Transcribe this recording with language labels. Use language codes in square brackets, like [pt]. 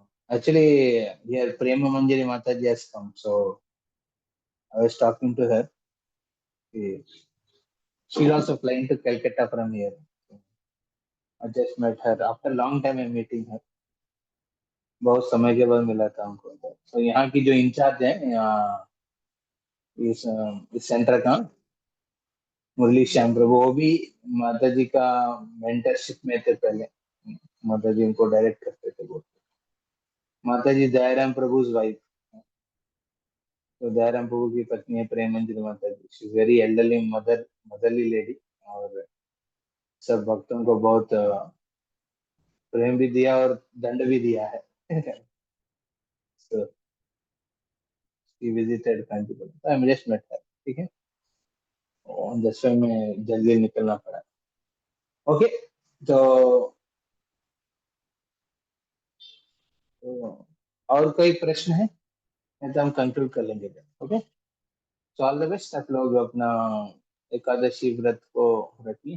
[en] Actually, here Prema Manjari Mataji has come, so I was talking to her. She's also flying to Calcutta from here. I just met her after a long time. I'm meeting her. [hi] बहुत समय के बाद मिला था हमको। तो यहाँ की जो इंचार्ज है इस सेंटर का, मुरली श्याम प्रभु, वो भी माता जी का मेंटरशिप में थे पहले। माता जी उनको डायरेक्ट करते थे वो। माता जी दयाराम प्रभु वाइफ, तो दयाराम प्रभु की पत्नी है प्रेम मंजरी माता जी। [en] she is very elderly motherly lady, [hi] और सब भक्तों को बहुत प्रेम भी दिया और दंड भी दिया है। [en] so she visited Kanchipuram, so I just met her, [hi] ठीक है। और 10वें में जल्दी निकलना पड़ा। ओके, तो और कोई प्रश्न है? नहीं तो हम कंक्लूड कर लेंगे। Okay, [en] So all the best. [hi] आप लोग अपना एकादशी व्रत को रखिए।